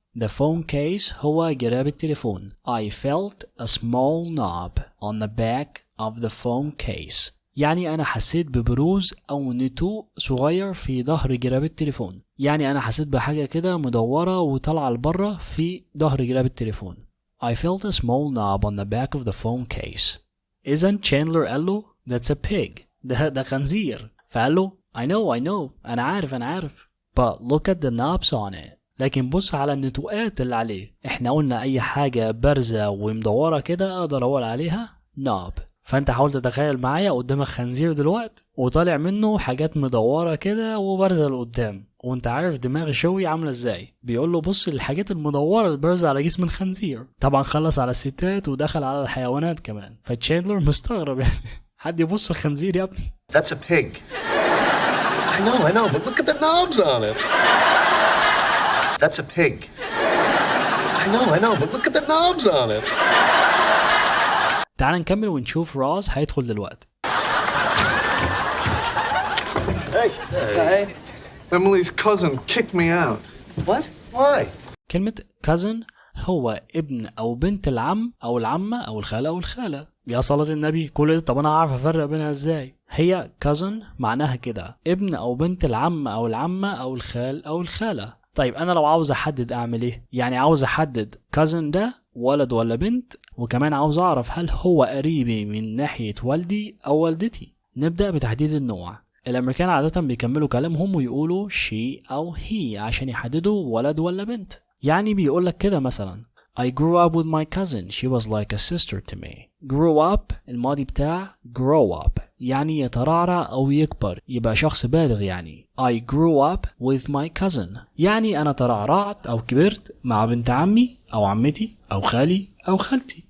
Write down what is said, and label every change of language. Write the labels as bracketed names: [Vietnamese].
[English] The phone case [Arabic] هو جراب التليفون. [English] I felt a small knob on the back of the phone case. [Arabic] يعني أنا حسيت ببروز أو نتوء صغير في ظهر جراب التليفون. يعني أنا حسيت بحاجة كده مدورة وطالعة لبرة في ظهر جراب التليفون. [English] I felt a small knob on the back of the phone case. [Arabic] إذن تشاندلر قال له [English] That's a pig. [Arabic] ده خنزير. فقال له [English] I know [Arabic] أنا عارف [English] but look at the knobs on it. [Arabic] لكن بص على النتوءات اللي عليه. احنا قلنا أي حاجة بارزة ومدورة كده أقدر أقول عليها knob. فأنت حاول تتخيل معايا قدامك خنزير دلوقتي وطالع منه حاجات مدورة كده وبارزة لقدام، وانت عارف دماغ شوي عاملة ازاي. بيقول له بص الحاجات المدورة البارزة على جسم الخنزير. طبعا خلص على الستات ودخل على الحيوانات كمان. فتشاندلر مستغرب يعني حد يبص الخنزير يا ابني. [English] That's a pig. I know, but look at the knobs on it. That's a pig. I know, but look at the knobs on it. [Arabic] تعال نكمل ونشوف راس هيدخل دلوقتي. [English] Hey. Emily's cousin kicked me out. What? Why? [Arabic] كلمة cousin هو ابن أو بنت العم أو العمة أو الخالة أو الخالة. يا صلاة النبي كل ده طب أنا أعرف أفرق بينها إزاي؟ هي cousin معناها كده ابن أو بنت العم أو العمة أو الخال أو الخالة. طيب أنا لو عاوز أحدد أعمل إيه؟ يعني عاوز أحدد cousin ده ولد ولا بنت، وكمان عاوز أعرف هل هو قريبي من ناحية والدي أو والدتي. نبدأ بتحديد النوع. الأمريكان عادة بيكملوا كلامهم ويقولوا she أو he عشان يحددوا ولد ولا بنت. [English] يعني بيقولك كده مثلا I grew up with my cousin. She was like a sister to me. Grew up [Arabic] الماضي بتاع [English] grow up. [Arabic] يعني يترعرع أو يكبر، يبقى شخص بالغ يعني. [English] I grew up with my cousin [Arabic] يعني أنا ترعرعت أو كبرت مع بنت عمي أو عمتي أو خالي أو خالتي.